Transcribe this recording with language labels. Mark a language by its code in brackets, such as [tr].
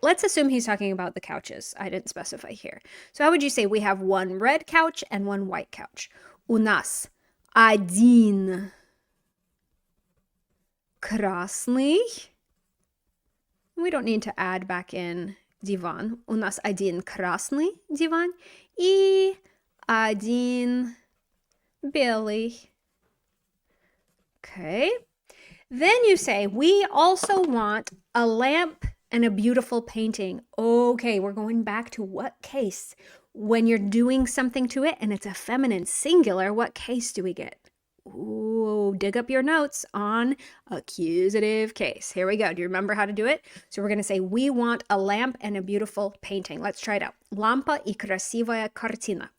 [en] Let's assume he's talking about the couches. I didn't specify here. So how would you say we have 1 red couch and 1 white couch? [ru] У нас один красный. [en] We don't need to add back in диван. [ru] У нас один красный диван и один белый. [en] Okay. Then you say, we also want a lamp and a beautiful painting. Okay, we're going back to what case? When you're doing something to it and it's a feminine singular, what case do we get? Ooh, dig up your notes on accusative case. Here we go. Do you remember how to do it? So we're going to say, we want a lamp and a beautiful painting. Let's try it out. [ru] Лампа и красивая картина.